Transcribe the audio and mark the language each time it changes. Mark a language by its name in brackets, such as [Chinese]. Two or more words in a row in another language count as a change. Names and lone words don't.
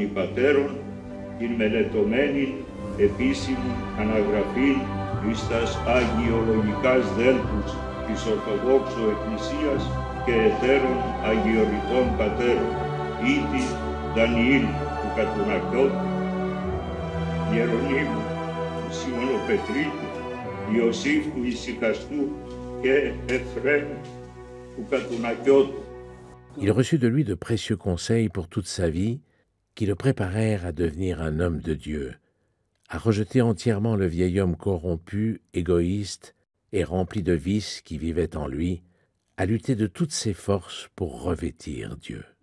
[Greek] υπατέρων, την μελετωμένην επίσημη αναγραφήν εις τας αγιολογικάς δέλπους της Ορθοδόξου Εκκλησίας και εταίρων αγιοριτών πατέρων, ήτι Δανιήλ του Κατουνακιώτου, Ιερονίμου του Σιμωνοπετρίτου, Ιωσήφ του Ησυχαστού και Εφραίμ του Κατουνακιώτου. [French] Il reçut de lui de précieux conseils pour toute sa vie qui le préparèrent à devenir un homme de Dieu, à rejeter entièrement le vieil homme corrompu, égoïste et rempli de vices qui vivait en lui, à lutter de toutes ses forces pour revêtir Dieu.